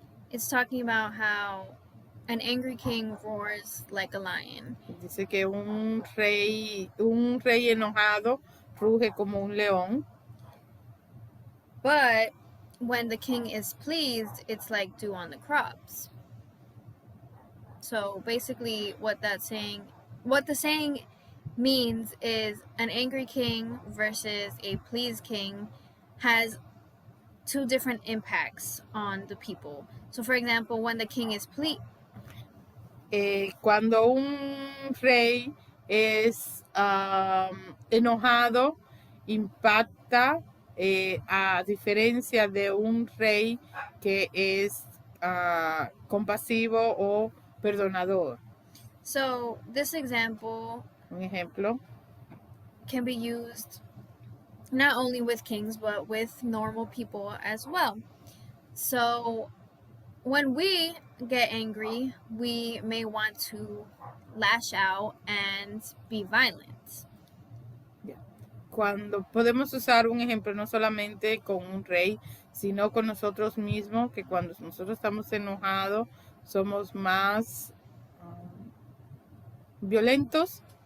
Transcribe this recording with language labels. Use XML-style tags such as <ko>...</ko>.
<en>it's talking about how an angry king roars like a lion.</en> <es>dice que un rey enojado ruge como un león.</es> <en>But when the king is pleased, it's like dew on the crops. So basically, what the saying means is an angry king versus a pleased king has two different impacts on the people. So, for example, when the king is pleased,</en> <es>Cuando un rey es enojado, impacta a diferencia de un rey que es compasivo o perdonador.</es> <en>so this example</en> <es>Un ejemplo,</es> <en>can be used not only with kings but with normal people as well. So when we get angry, we may want to lash out and be violent.</en> <es>cuando podemos usar un ejemplo no solamente con un rey, sino con nosotros mismos, que cuando nosotros estamos enojados somos más violentos,</es>